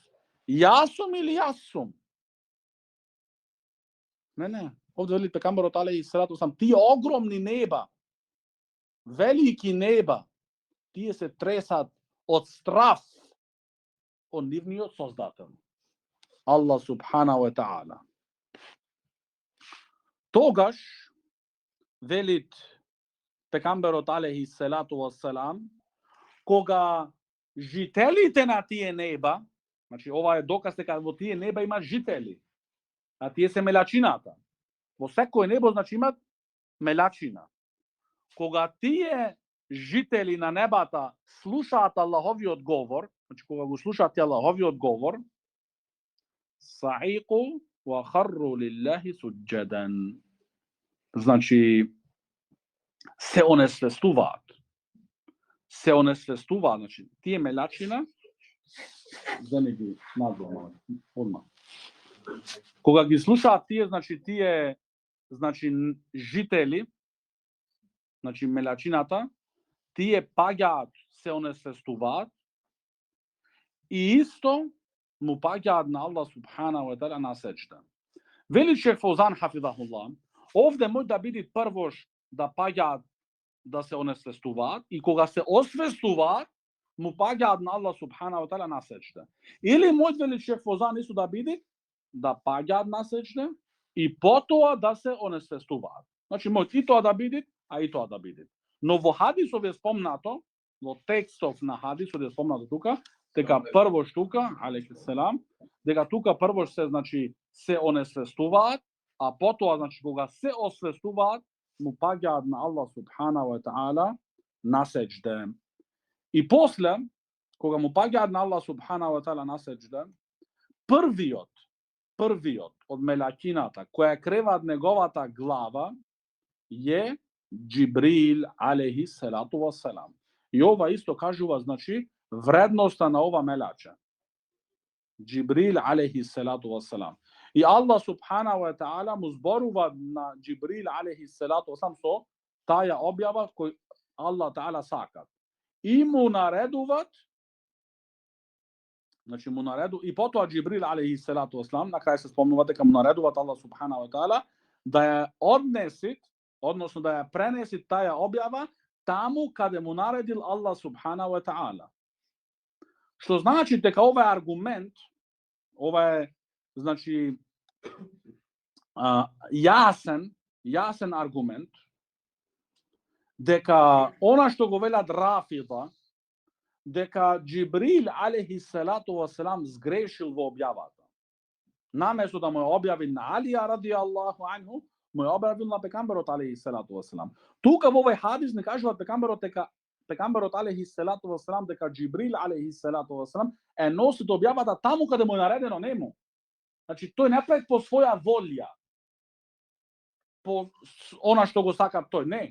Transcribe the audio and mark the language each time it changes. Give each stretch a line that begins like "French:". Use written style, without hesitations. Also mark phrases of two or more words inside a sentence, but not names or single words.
Macedonian: Јас сум или јас сум? Не. Овде вели пекамбарот
Arabic: عليه الصلاة والسلام,
Macedonian: тие огромни неба, велики неба, тие се тресат од страв од нивниот создател.
Arabic: الله سبحانه وتعالى.
Macedonian: Тогаш велит пекамбарот
Arabic: عليه الصلاة والسلام,
Macedonian: кога жителите на тие неба, значи ова е доказ дека во тие неба има жители, а тие се мелачината. Во секој небо, значи, имат мелачина. Кога тие жители на небата слушаат Аллаховиот говор, значи кога го слушаат Аллаховиот говор,
Arabic: صعقوا وخروا لله سجدا.
Macedonian: Значи, се онесвестуваат. Се онесвестуваат, значи, тие мелачина, земи ги надвор, одма. Кога ги слушаат тие, значи жители, значи мелачината, тие паѓаат, се онесвестуваат и исто му паѓаат на
Arabic: الله سبحانه وتعالى
Macedonian: на сеќда. Вели шейх Фаузан хафизахуллах, овде може да биде првош да паѓаат, да се онесвестуваат и кога се освестуваат, му паѓаат на
Arabic: الله سبحانه وتعالى
Macedonian: на сеќда. Или може вели шейх Фаузан исто да биде да паѓаат на сеќда и потоа да се онесвестуваат. Значи може и тоа да биде, а и тоа да биде. Но во хадисов е спомнато, во текстов на хадисов е спомнато тука, дека првош тука,
Arabic: عليه السلام,
Macedonian: дека тука првош се, значи, се онесвестуваат, а потоа, значи, кога се освестуваат, му паѓаат на
Arabic: الله سبحانه وتعالى
Macedonian: на сеќда. И после, кога му паѓаат на
Arabic: الله سبحانه وتعالى
Macedonian: на сеќда, првиот од мелакината која креваат неговата глава е Џибрил
Arabic: عليه الصلاة والسلام.
Macedonian: И ова исто кажува, значи, вредноста на ова мелача.
Arabic: جبريل عليه الصلاة والسلام.
Macedonian: И
Arabic: الله سبحانه وتعالى
Macedonian: му зборува на Џибрил
Arabic: عليه الصلاة والسلام
Macedonian: со таја објава кој
Arabic: الله تعالى
Macedonian: сака. И му наредуваат, значи му нареду и потоа Џибрил
Arabic: عليه الصلاة والسلام,
Macedonian: на крај се спомнува дека му наредуваат
Arabic: الله سبحانه وتعالى
Macedonian: да ја однесит, односно да ја пренеси таја објава таму каде му наредил
Arabic: الله سبحانه وتعالى.
Macedonian: Што значи дека ова е аргумент, ова е, значи, јасен аргумент, дека она што го велат Рафида, дека Џибрил
Arabic: عليه الصلاة والسلام
Macedonian: сгрешил во објавата. Наместо да му ја објави на Алија
Arabic: رضي الله عنه,
Macedonian: му ја објавил на пекамберот
Arabic: عليه الصلاة والسلام.
Macedonian: Тука во овој хадис не кажуваат пекамберот
Arabic: عليه الصلاة والسلام
Macedonian: дека Џибрил
Arabic: عليه الصلاة والسلام
Macedonian: е носит објавата таму каде му е наредено нему. Значи тој не прави по своја волја, по она што го сака тој, не.